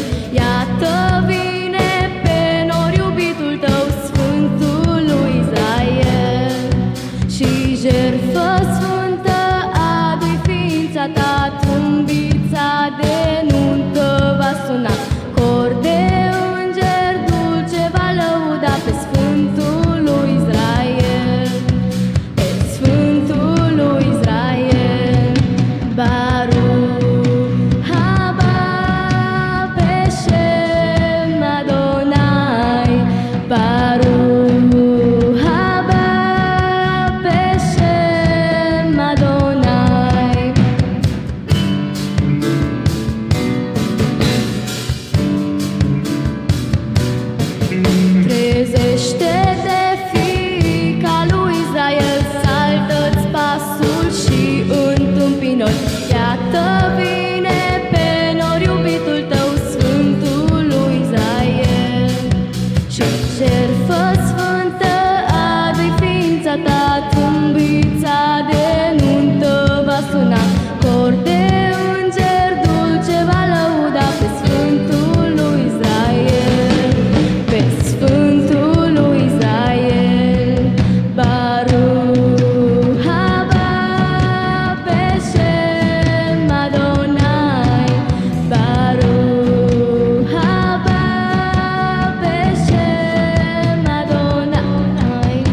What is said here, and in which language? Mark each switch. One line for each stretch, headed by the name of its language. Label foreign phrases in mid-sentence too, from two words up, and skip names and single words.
Romanian: Iată vine pe nori iubitul tău, Sfântul lui Israel. Și jertfă sfântă adu-i ființa ta, trâmbița de nuntă va suna, cor de înger dulce va lăuda pe Sfântul lui Israel.
Hebrew: ברוך הבא בשם אדוני. ברוך הבא בשם אדוני.
Romanian: Trezește-te, fiica lui Israel, saltă-ți pasul și întâmpină-l. Iată vine pe nori iubitul tău, Sfântul lui Israel. Și jertfă sfântă adu-i ființa ta, trâmbița de nuntă va suna, cor de înger dulce va lăuda pe Sfântul lui Israel. Pe Sfântul lui Israel.
Hebrew: ברוך הבא בשם אדוני. ברוך הבא בשם אדוני.